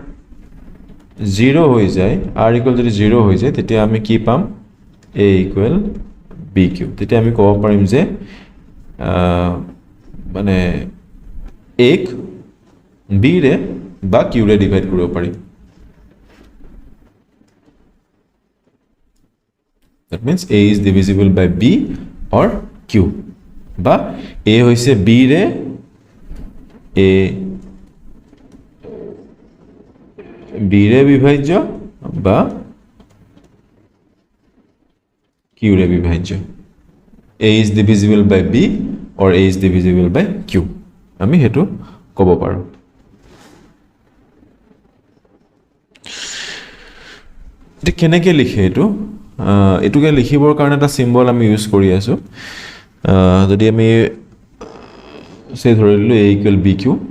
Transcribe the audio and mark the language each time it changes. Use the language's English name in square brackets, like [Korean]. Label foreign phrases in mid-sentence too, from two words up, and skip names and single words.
[Assamese] 0 হৈ যায় r ইকুৱেল যদি 0 হৈ যায় তেতিয়া আমি কি পাম a ইকুৱেল bq তেতিয়া আমি ক'ব পাৰিম যে মানে এক b ৰে বা q ৰে ডিভাইড কৰিব পাৰিম [English] that means a is divisible by b or q [Assamese] বা a হৈছে b ৰে a b ৰে বিভাজ্য বা q ৰে বিভাজ্য [English] a is divisible by b or a is divisible by q [Assamese] আমি হেতু ক'ব পাৰো এটা কেনেকৈ লিখে এটো এটুকে লিখিবৰ কাৰণে এটা সিম্বল আমি ইউজ কৰি আছো যদি আমি সে ধৰিলো a equal bq